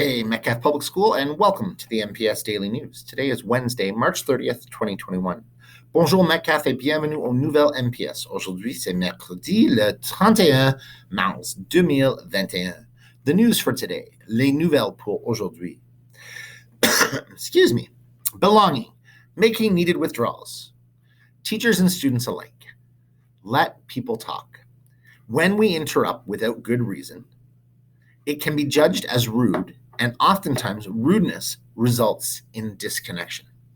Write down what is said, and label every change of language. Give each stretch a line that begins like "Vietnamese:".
English: Namaste, Metcalf Public School, and welcome to the MPS Daily News. Today is Wednesday, March 30th, 2021.
French: Bonjour Metcalf et bienvenue au Nouvelle MPS. Aujourd'hui, c'est mercredi le 31 mars 2021.
English: The news for today,
French: les nouvelles pour aujourd'hui.
English: Excuse me. Belonging, making needed withdrawals. Teachers and students alike. Let people talk. When we interrupt without good reason, it can be judged as rude, and oftentimes rudeness results in disconnection.